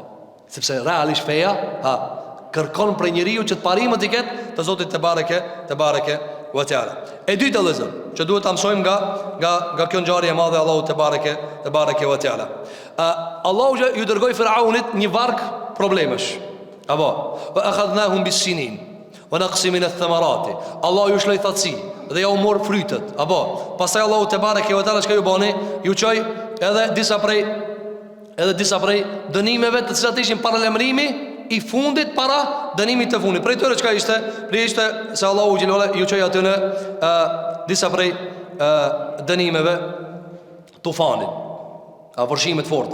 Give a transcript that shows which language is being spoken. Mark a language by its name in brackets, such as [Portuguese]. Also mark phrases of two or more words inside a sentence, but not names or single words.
[Albanian] Sepse realisht feja, kërkon prej njeriu që të parimet i ketë të Zotit [Arabic] تبارك وتعالى. [Albanian] E dyta vëzë, që duhet ta mësojmë nga kjo ngjarje e madhe e Allahut [Arabic] تبارك وتعالى. [Albanian] Allahu ju dërgoi Firaunit një varg problemesh. Apo, [Arabic] وأخذناهم بالسنين ونقص من الثمرات. [Albanian] Allah ju shloi thatësi dhe ja u mor frytet. Apo, pastaj Allahu [Arabic] تبارك وتعالى [Albanian] çka ju bani? Ju çoj edhe disa prej dënimeve të cilat ishin paralajmërimi i fundit para dënimit të fundit. Prej tyre çka ishte? Ishte se Allahu ju çoj aty në disa prej dënimeve tufanit, vërshimet forta.